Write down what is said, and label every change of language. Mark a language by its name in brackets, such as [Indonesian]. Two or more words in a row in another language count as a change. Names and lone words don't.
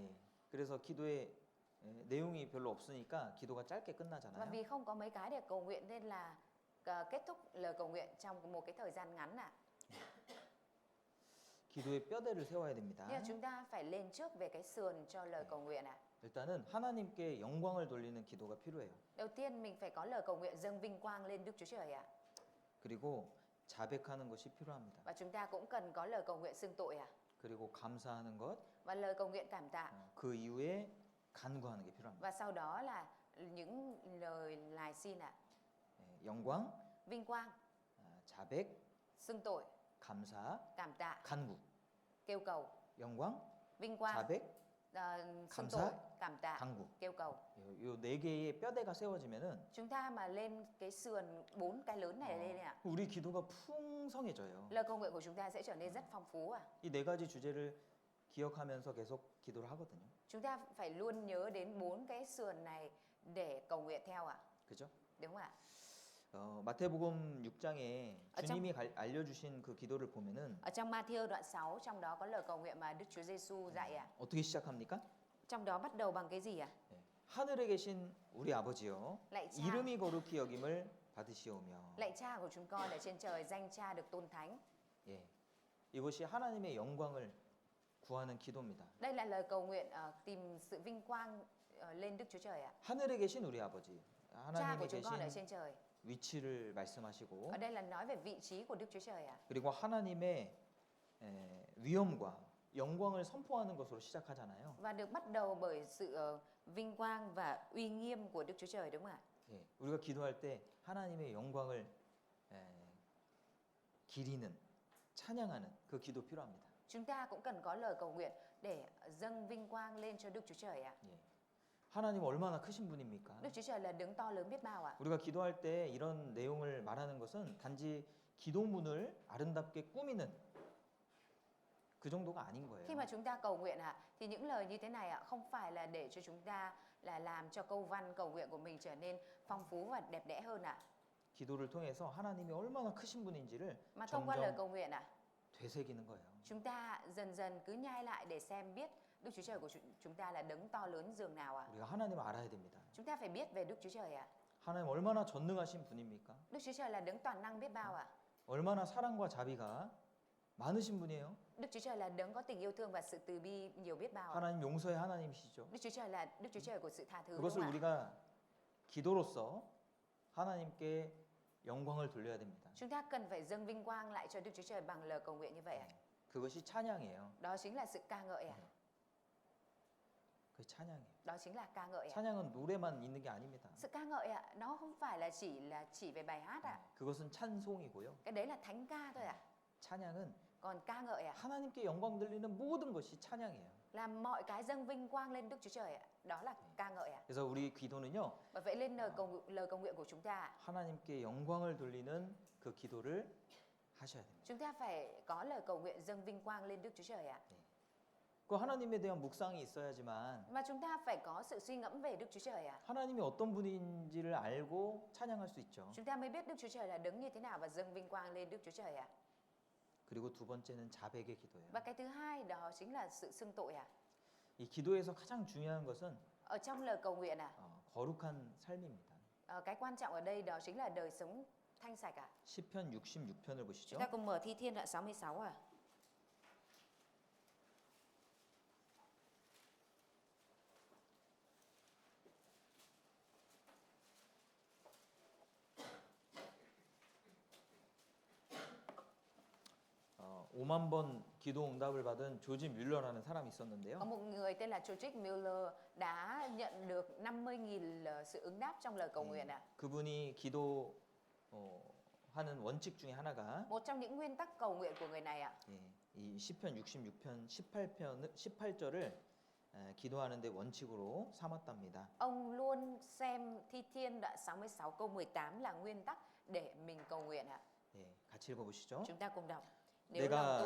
[Korean] 예, 그래서 기도의 내용이 별로 없으니까 기도가 짧게 [Vietnamese] Và [Korean] 끝나잖아요. [Vietnamese] vì không có mấy cái để cầu nguyện nên là kết thúc lời cầu nguyện trong một cái thời gian ngắn ạ. [Korean] 기도의 뼈대를 세워야 됩니다. [Vietnamese] Nhưng mà chúng ta phải lên trước về cái sườn cho lời cầu nguyện ạ. [Korean] 일단은 하나님께 영광을 돌리는 기도가 필요해요. [Vietnamese] Đầu tiên mình phải có lời cầu nguyện dâng vinh quang lên Đức Chúa Trời ạ. [Korean] 그리고 자백하는 것이 필요합니다. [Vietnamese] Và chúng ta cũng cần có lời cầu nguyện xưng tội ạ. [Korean] 그리고 감사하는 것, [Vietnamese] Và lời cầu nguyện cảm tạ. [Korean] 그 이후에 간구하는 게 필요합니다. [Vietnamese] Và sau đó là những lời lài xin ạ. [Korean] 예, 영광, [Vietnamese] Vinh quang, [Korean] 자백, [Vietnamese] xưng tội, [Korean] 감사, [Vietnamese] cảm tạ, [Korean] 간구. [Vietnamese] kêu cầu. [Korean] 영광, [Vietnamese] Vinh quang, [Korean] 자백, [Vietnamese] xưng [Korean] 감사, [Vietnamese] tội, cảm tạ, [Korean] 간구. [Vietnamese] kêu cầu. [Korean] 요 네 개의 뼈대가 세워지면은 [Vietnamese] Chúng ta mà lên cái sườn 4 cái lớn này lên ạ. [Korean] 우리 기도가 풍성해져요. [Vietnamese] Lời cầu nguyện của chúng ta sẽ trở nên rất phong phú ạ. [Korean] 이 네 가지 주제를 기억하면서 계속 기도를 하거든요. [Vietnamese] Chúng ta phải luôn nhớ đến 4 cái sườn này để cầu nguyện theo ạ. [Korean] 그죠? [Vietnamese] Đúng không ạ? [Korean] 마태복음 6장에 [Vietnamese] trong- [Korean] 주님이 알려주신 그 기도를 보면은 [Vietnamese] Ở trong Matthew đoạn 6 trong đó có lời cầu nguyện mà Đức Chúa Giêsu dạy ạ. [Korean] 어떻게 시작합니까? [Vietnamese] Trong đó bắt đầu bằng cái gì ạ? [Korean] 예, 하늘에 계신 우리 아버지여, [Vietnamese] Lạy cha, [Korean] 이름이 거룩히 여김을 받으시오며. [Vietnamese] lạy cha của chúng con ở trên trời, danh cha được tôn thánh. [Korean] 예, 이것이 하나님의 영광을 구하는 기도입니다. [Vietnamese] Đây là lời cầu nguyện tìm sự vinh quang lên Đức Chúa Trời ạ. [Korean] 하늘에 계신 우리 아버지, [Vietnamese] Cha của [Korean] 하나님이 [Vietnamese] chúng con ở [Korean] 계신 [Vietnamese] trên trời. [Korean] 위치를 말씀하시고, [Vietnamese] Ở đây là nói về vị trí của Đức Chúa Trời ạ. [Korean] 그리고 하나님의 위엄과 영광을 선포하는 것으로 시작하잖아요. [Vietnamese] Và được bắt đầu bởi sự vinh quang và uy nghiêm của Đức Chúa Trời đúng không ạ? [Korean] 예, 우리가 기도할 때 하나님의 영광을 기리는, 찬양하는 그 기도 필요합니다. [Vietnamese] Chúng ta cũng cần có lời cầu nguyện để dâng vinh quang lên cho Đức Chúa Trời ạ. [Korean] 예. 하나님 얼마나 크신 분입니까? [Vietnamese] Đức Chúa Trời là đấng to lớn biết bao ạ. [Korean] 우리가 기도할 때 이런 내용을 말하는 것은 단지 기도문을 아름답게 꾸미는 그 정도가 아닌 거예요. [Vietnamese] Khi mà chúng ta cầu nguyện thì những lời như thế này không phải là để cho chúng ta là làm cho câu văn cầu nguyện của mình trở nên phong phú và đẹp đẽ hơn ạ. [Korean] 기도를 통해서 하나님이 얼마나 크신 분인지를 [Vietnamese] Mà thông qua lời [Korean] 점점 [Vietnamese] cầu nguyện [Korean] 되새기는 거예요. [Vietnamese] chúng ta dần dần cứ nhai lại để xem biết Đức Chúa Trời của chúng ta là đấng to lớn dường nào ạ. [Korean] 우리가 하나님을 알아야 됩니다. [Vietnamese] Chúng ta phải biết về Đức Chúa Trời ạ. [Korean] 하나님 얼마나 전능하신 분입니까? [Vietnamese] Đức Chúa Trời là đấng toàn năng biết bao ạ. [Korean] 얼마나 사랑과 자비가 많으신 분이에요. [Vietnamese] Đức Chúa Trời là đấng có tình yêu thương và sự từ bi nhiều biết bao ạ. [Korean] 하나님 용서의 하나님이시죠. [Vietnamese] Đức Chúa Trời là Đức Chúa Trời của sự tha thứ đúng [Korean] 그것을 [Vietnamese] không ạ? [Korean] 우리가 기도로서 하나님께 영광을 돌려야 됩니다. [Vietnamese] Chúng ta cần phải dâng vinh quang lại cho Đức Chúa Trời bằng lời cầu nguyện như vậy ạ. [Korean] 그것이 찬양이에요. [Vietnamese] Đó chính là sự ca ngợi ạ. [Korean] 그 찬양이에요. [Vietnamese] Đó chính là ca ngợi ạ. [Korean] 찬양은 노래만 있는 게 아닙니다. [Vietnamese] Sự ca ngợi ạ, nó không phải là chỉ về bài hát ạ. [Korean] 그것은 찬송이고요. [Vietnamese] Cái đấy là thánh ca thôi ạ. [Korean] 찬양은 [Vietnamese] Còn ca ngợi ạ [Korean] 하나님께 영광 돌리는 모든 것이 찬양이에요. [Vietnamese] là mọi cái dâng vinh quang lên Đức Chúa Trời ạ. Đó là ca ngợi ạ. [Korean] 그래서 우리 기도는요. [Vietnamese] Bởi vậy lên lời cầu nguyện của chúng ta, [Korean] 하나님께 영광을 돌리는 그 기도를 하셔야 됩니다. [Vietnamese] chúng ta phải có lời cầu nguyện dâng vinh quang lên Đức Chúa Trời ạ. [Korean] 그 하나님에 대한 묵상이 있어야지만 [Vietnamese] Và chúng ta phải có sự suy ngẫm về Đức Chúa Trời ạ. [Korean] 하나님이 어떤 분인지를 알고 찬양할 수 있죠. [Vietnamese] Chúng ta mới biết Đức Chúa Trời là đấng như thế nào và dâng vinh quang lên Đức Chúa Trời ạ. [Korean] 그리고 두 번째는 자백의 기도예요. [Vietnamese] Và cái thứ hai đó chính là sự xưng tội ạ. [Korean] 이 기도에서 가장 중요한 것은 [Vietnamese] Ở trong lời cầu nguyện [Korean] 거룩한 삶입니다. [Vietnamese] cái quan trọng ở đây đó chính là đời sống thanh sạch ạ. [Korean] 시편 66편을 bo시죠. [Vietnamese] Chúng ta cùng mở Thi Thiên đoạn 66 ạ. [Korean] 어, 5만 번 기도 응답을 받은 조지 뮬러라는 사람이 [Vietnamese] Có [Korean] 있었는데요. [Vietnamese] một người tên là George Mueller đã nhận được 50.000 sự ứng đáp trong lời cầu nguyện ạ. [Korean] 그분이 기도 하는 원칙 중에 하나가 [Vietnamese] Một trong những nguyên tắc cầu nguyện của người này ạ, [Korean] 이 시편 66편 18절을 기도하는데 원칙으로 삼았답니다. [Vietnamese] ông luôn xem Thi Thiên đoạn 66 câu 18 là nguyên tắc để mình cầu nguyện ạ. [Korean] 예, 같이 읽어보시죠. [Vietnamese] Chúng ta cùng đọc. Nếu lòng [Korean] 내가